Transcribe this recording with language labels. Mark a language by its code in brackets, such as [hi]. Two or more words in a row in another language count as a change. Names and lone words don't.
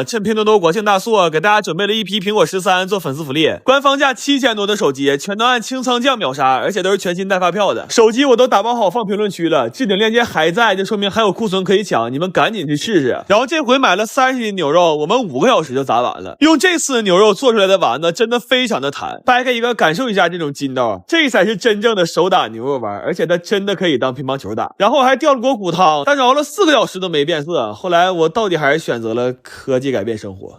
[zh] 趁拼多多國慶大促，給大家準備了一批蘋果13做粉絲福利，官方價7000多的手機，全都按清仓價秒杀，而且都是全新带發票的。手機我都打包好放評論區了，置頂鏈接還在，就說明還有庫存可以搶，你們趕緊去試試。然後這回買了30斤牛肉，我們5個小時就炸完了。用這次牛肉做出來的丸子真的非常的彈，掰開一個感受一下這種筋道，這才是真正的手打牛肉丸，而且它真的可以當乒乓球打。然後還掉了锅骨湯，但是熬了4個小時都沒變色，後來我到底還是選擇了科技改變生活。